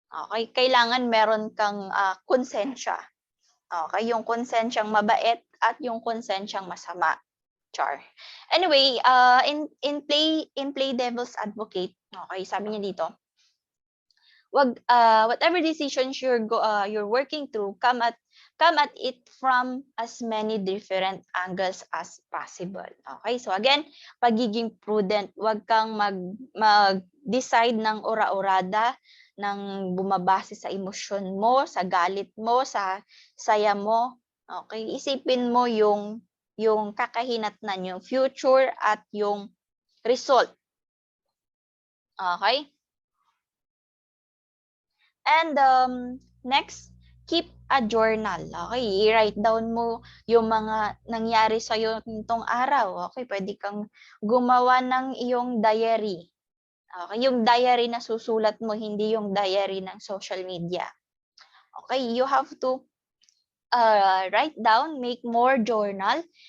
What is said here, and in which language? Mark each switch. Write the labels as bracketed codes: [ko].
[tl] Okay, kailangan meron kang konsensya. Okay, yung konsensyang mabait at yung konsensyang masama. Char. [en] Anyway, in play devil's advocate, okay, [tl] sabi niya dito, [en] whatever decisions you're working through, come at it from as many different angles as possible. Okay? [tl] So again, pagiging prudent, wag kang mag-decide ng ora-orada, ng bumabase sa emosyon mo, sa galit mo, sa saya mo. Okay? Isipin mo yung kakahinatnan, yung future at yung result. Okay? [en] And next, keep a journal. [tl] Okay, i-write down mo yung mga nangyari sa'yo nitong araw. Okay, pwede kang gumawa ng iyong diary. Okay, yung diary na susulat mo, hindi yung diary ng social media. [en] Okay, you have to write down, make more journal.